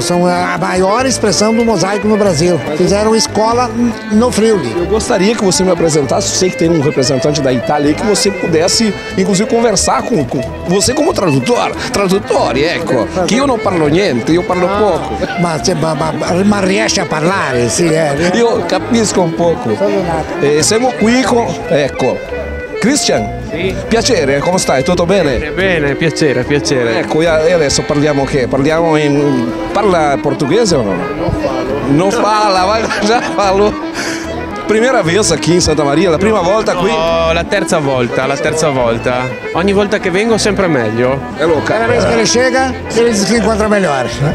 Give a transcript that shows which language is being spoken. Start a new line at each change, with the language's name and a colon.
Portuguese: São a maior expressão do mosaico no Brasil. Fizeram escola no Friuli. Eu gostaria que você me apresentasse, sei que tem um representante da Itália aí, que você pudesse, inclusive, conversar com você como tradutor, ecco, que eu não parlo niente, eu parlo pouco.
Italian: Ma riesce a parlare, sì. Io capisco un poco. Siamo qui con, ecco, Christian. Sì. Piacere, come stai? Tutto bene? Bene, piacere, piacere. Ecco, e adesso parliamo che? Parla portoghese o no? Non fala, ma già falou.
Portuguese: Primeira vez aqui em Santa Maria,
Italian: la prima volta qui? No, la terza volta, la terza volta. Ogni volta che vengo sempre meglio.
Portuguese: É louca. Cada vez que ele chega, ele diz que encontra melhor.